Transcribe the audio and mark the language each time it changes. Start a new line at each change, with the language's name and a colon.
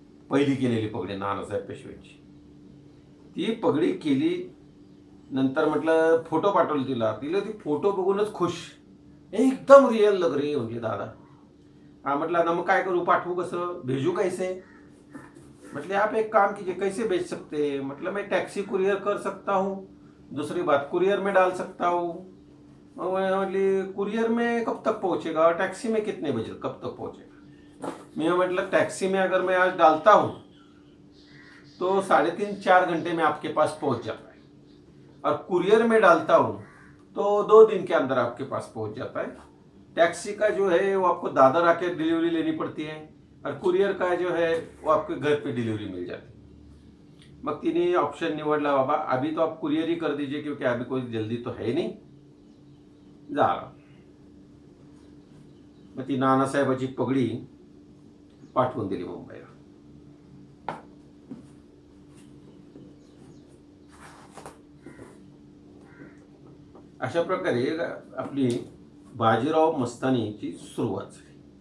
Marathi: पहिली केलेली पगडी नानासाहेब पेशवेची, ती पगडी केली. नंतर म्हटलं फोटो पाठवले तिला ती फोटो बघूनच खुश, एकदम
Hindi: रियल लग रही है
Marathi: म्हटली दादा. हा म्हटलं ना मग काय करू, पाठवू कसं,
Hindi: भेजू कैसे. म्हटले आप एक काम कीजिए, कैसे भेज सकते हैं. मतलब मैं टैक्सी कुरियर कर सकता हूँ, दूसरी बात कुरियर में डाल सकता हूँ. म्हटली कुरियर में कब तक पहुंचेगा और टैक्सी में कितने बजे कब तक पहुंचेगा. मैं मतलब टैक्सी में अगर मैं आज डालता हूँ तो 3.5-4 घंटे में आपके पास पहुंच जाता है, और कुरियर में डालता हूँ तो 2 दिन के अंदर आपके पास पहुंच जाता है. टैक्सी का जो है वो आपको दादर आके डिलीवरी लेनी पड़ती है, और कुरियर का जो है वो आपके घर पे डिलीवरी मिल जाती है.
Marathi: मग तिने ऑप्शन निवडला,
Hindi: बाबा अभी तो आप कुरियर ही कर दीजिए क्योंकि अभी कोई जल्दी तो है नहीं.
Marathi: झालं. मग ती नानासाहेबाची पगडी पाठवून दिली मुंबईला. अशा प्रकारे आपली बाजीराव मस्तानीची सुरुवात झाली.